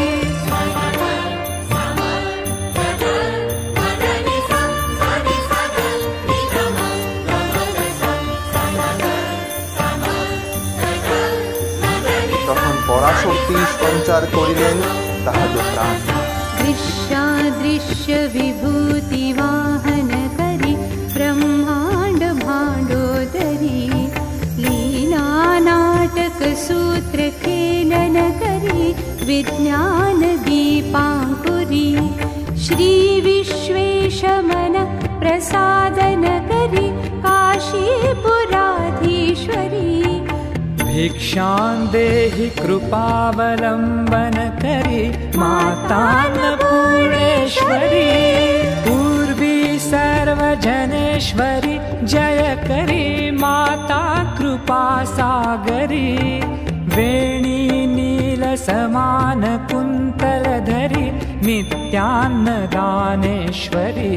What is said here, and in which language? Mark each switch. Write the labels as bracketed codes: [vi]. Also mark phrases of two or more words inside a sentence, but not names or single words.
[bn] তখন পরাশক্তি সঞ্চার করিলেন তাহাদের প্রাণ। [sa] दृश्यादृश्य विभूति वाहन करि ब्रह्मांड भांडोदरी। लीला नाटक सूत्र खेलन करि विज्ञान दीपांकुरी। श्री विश्वेश मन प्रसादन करि काशीपुराधीश्वरी। भिक्षां देहि कृपावलम्बन करि माता अन्नपूर्णेश्वरी। पूर्वी सर्वजनेश्वरी जय करि माता कृपा सागरी। वेणी नील समान कुंतल धरि नित्यान्नदानेश्वरी।